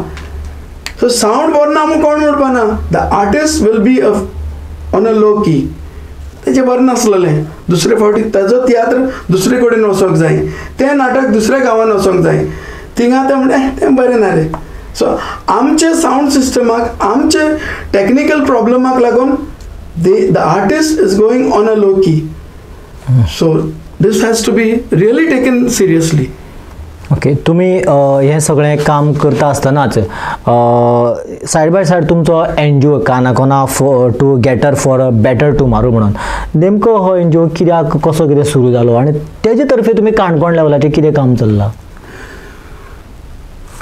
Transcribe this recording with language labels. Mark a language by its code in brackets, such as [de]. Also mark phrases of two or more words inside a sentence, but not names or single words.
[kok] सो सावंड बरो ना म्हूण कोण म्हणपाना, [en] the artist will be on a low key. [kok] तेजें बरें नासलेलें. दुसरे फावटी ताजो तियात्र दुसरे कडेन वचोंक जाय, तें नाटक दुसऱ्या गांवांत वचोंक जाय. थिंगा तें म्हणलें तें बरें ना रे. सो आमचे सावंड सिस्टमाक, आमचे [en] technical problemak [kok] लागून [en] the artist is going on a low key. so this has to be really taken seriously. [kok] ओके, तुमी हें सगळें काम करता आसतनाच [en] side by side [kok] तुमचो NGO कानाकोना टू गेटर फॉर अ बेटर टुमारो म्हणून, नेमको हो NGO कित्याक कसो कितें सुरू जालो आनी तेजे तर्फे तुमी काणकोण लेवलाचेर कितें काम चल्लां?